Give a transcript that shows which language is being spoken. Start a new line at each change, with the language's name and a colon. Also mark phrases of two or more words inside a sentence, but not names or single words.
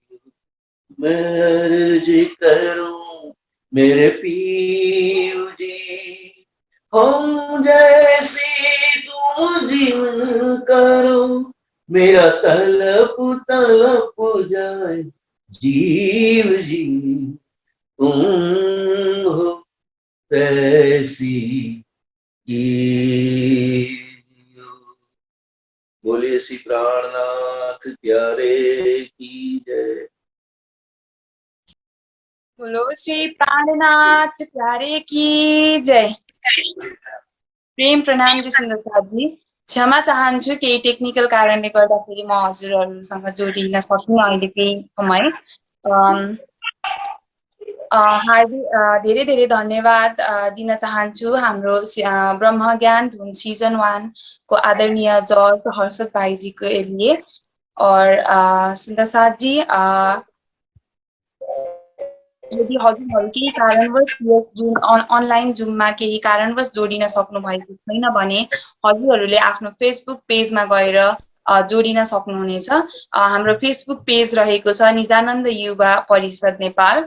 Hindi: मर्ज करूं मेरे पीर जी, हम जैसी तुम जिन करो, मेरा तलप तलप जाए जीव जी, तुम हो तैसी की। बोलिए श्री प्राणनाथ प्यारे की जय। बोलो श्री प्राणनाथ प्यारे की जय। प्रेम प्रणाम जी सुन्दर जी।
Nepali: क्षमा चाहन्छु केही टेक्निकल कारणले गर्दाखेरि म हजुरहरूसँग जोडिन सकिनँ अहिले केही समय। हार्दिक धेरै धेरै धन्यवाद दिन चाहन्छु हाम्रो ब्रह्म ज्ञान धुन सिजन 1 को आदरणीय जज हर्षद भाइजीको लिए। और सुन्दर साथ जी, यदि हजुरहरू केही कारणवश यस जुन अनलाइन जुममा केही कारणवश जोडिन सक्नु भएको छैन भने हजुरहरूले आफ्नो फेसबुक पेजमा गएर जोडिन सक्नुहुनेछ। हाम्रो फेसबुक पेज रहेको छ निजानन्द युवा परिषद नेपाल।